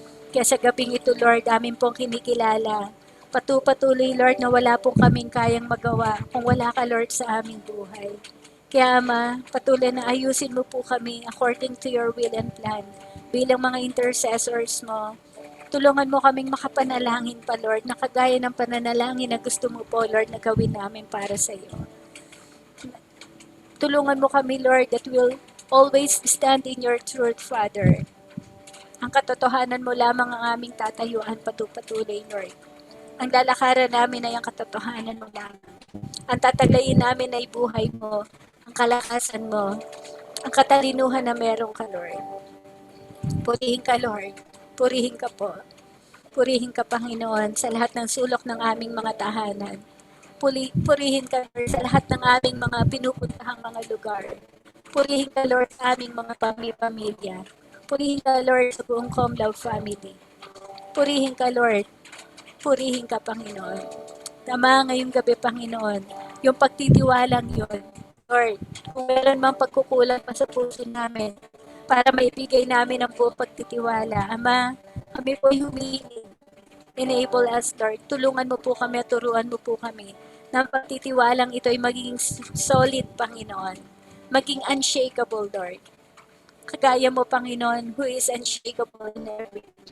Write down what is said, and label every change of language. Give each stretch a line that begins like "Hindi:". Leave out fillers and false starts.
Filipino: Kaya sa gabing ito, Lord, amin pong kinikilala. Patuloy, Lord, na wala pong kaming kayang magawa kung wala ka, Lord, sa aming buhay. Kaya, Ama, patuloy na ayusin mo po kami
English: according to your will and plan.
Filipino: Bilang mga intercessors mo, tulungan mo kaming makapanalangin pa, Lord, na kagaya ng pananalangin na gusto mo po, Lord, na gawin namin para sa iyo. Tulungan mo kami, Lord,
English: that will always stand in your truth,
Filipino: Father. Ang katotohanan mo lamang ang aming tatayuan patuloy, Lord. Ang lalakaran namin ay ang katotohanan mo lamang. Ang tataglayin namin ay buhay mo, ang kalakasan mo, ang katalinuhan na meron ka, Lord. Purihin ka, Lord. Purihin ka po. Purihin ka, Panginoon, sa lahat ng sulok ng aming mga tahanan. Purihin ka, Lord, sa lahat ng aming mga pinupuntahang mga lugar. Purihin ka, Lord, sa aming mga pamilya. Purihin ka, Lord, sa buong Comlove family. Purihin ka, Lord. Purihin ka, Panginoon. Tama ngayong gabi, Panginoon, yung pagtitiwalang yun. Lord, kung meron mang pagkukulang pa sa puso namin, para maibigay namin ang buong pagtitiwala. Ama, kami po humihingi.
English: Enable us,
Filipino: Lord. Tulungan mo po kami at turuan mo po kami na ang pagtitiwalang ito ay magiging solid, Panginoon. Maging unshakable, Lord. Kagaya mo, Panginoon,
English: who is unshakable in every.